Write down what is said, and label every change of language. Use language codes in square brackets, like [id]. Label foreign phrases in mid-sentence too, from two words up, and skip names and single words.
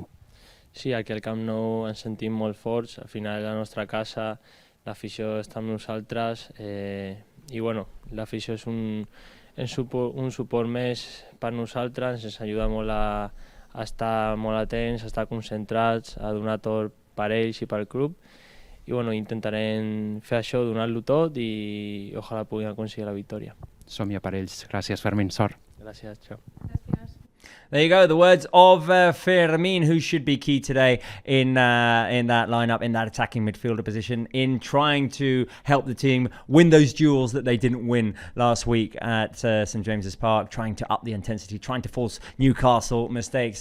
[ca] Sí, aquí al Camp Nou ens sentim molt forts, al final la nostra casa, l'afició està amb nosaltres i bueno, l'afició és un suport més per nosaltres, ens ajuda molt a estar molt atents, a estar concentrats, a donar tot per ells i pel club i bueno, intentarem fer això, donar-lo tot i ojalà puguin aconseguir la victòria. Som-hi per ells. Gràcies, Fermin. Sort. Gràcies, xau. [en] There you go, the words of Fermin, who should be key today in that lineup, in that attacking midfielder position, in trying to help the team win those duels that they didn't win last week at St James's Park, trying to up the intensity, trying to force Newcastle mistakes.